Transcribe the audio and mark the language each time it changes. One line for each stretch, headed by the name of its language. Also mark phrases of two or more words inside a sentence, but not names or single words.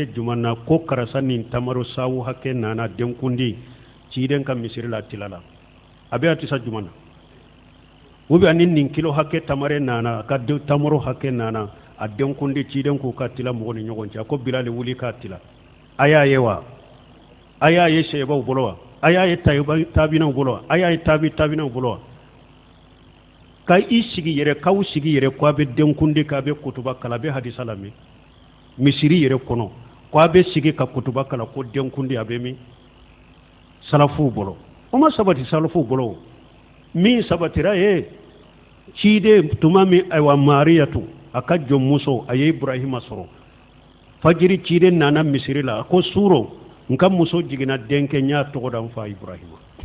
Bambara: jumanna ko karasa nin tamaro sawu hakke nana denkundi ciiden ka misirila tilala abe atisa jumanna ubi anin nin kilo hakke tamare nana ka de tamaro hakke nana a denkundi ciiden ko ka tila mo ni nyogon ca ko bilale wuli ka tila aya yewa aya ye sebo bolowa aya ye tabina bolowa aya ye tabina bolowa ka isigi yere kaw sigi yere ko be denkundi ka be kutuba kala be hadisa lami misiri yere kono ko be sigi ka kutuba kala ko denkundi abe mi salafu bolo o ma sabati salafu bolo mi sabatira ciide tumami aywa mariyatu aka jom muso aye ibrahima soro fajiri ciide nana misiri la ko suro nka muso jigina denke nya togodan fa ibrahima